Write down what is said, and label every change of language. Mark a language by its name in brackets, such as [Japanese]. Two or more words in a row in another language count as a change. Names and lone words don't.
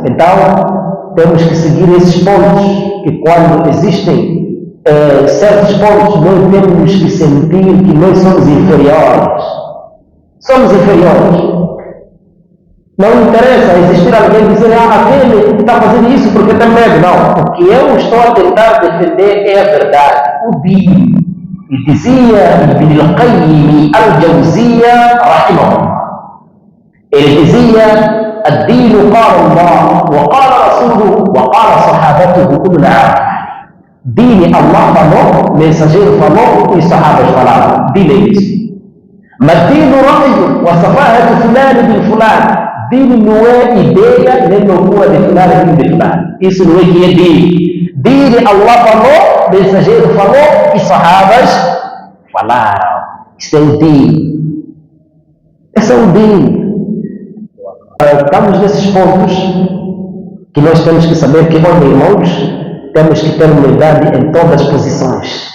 [Portuguese] Então, temos que seguir esses pontos, que quando existem certos pontos, nós temos que sentir que nós somos inferiores. Somos inferiores. Não interessa existir alguém dizer, aquele está fazendo isso porque tem medo. Não. O que eu estou a tentar defender é a verdade. O Din. E dizia Ibn al-Qayyim al-Jawziyya rahimahullah. Ele dizia, [Arabic] الدين قال الله وقال رسوله وقال صحابته أولو العقل. [Portuguese] Dini Allah falou, mensageiro falou e sahabas falaram. Dini é isso. [Arabic] Mas الدين رأي وسفاهة فلان بن فلان. [Portuguese] Dini não é ideia nem loucura de fulani bin fulani. Isso não é que é dini. Dini Allah falou, mensageiro falou e sahabas falaram. Isso é o dini. Esse é o dini. Estamos nesses pontos que nós temos que saber que, olha, irmãos, temos que ter humildade em todas as posições.